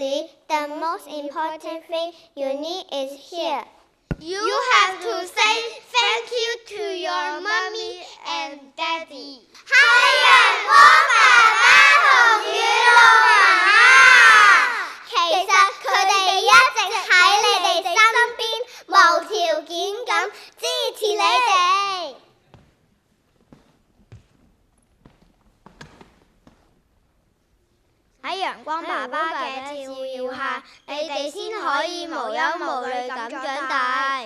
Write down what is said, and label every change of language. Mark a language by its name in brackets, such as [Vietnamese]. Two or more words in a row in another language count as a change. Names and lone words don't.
[English] the most important thing you need is here. You have to say thank you to your mommy and daddy. [Cantonese] 太陽光爸爸同雨露媽媽，其實佢哋一直喺你哋身邊，無條件咁支持你哋。喺陽光爸爸嘅照耀下，你哋先可以無憂無慮咁長大。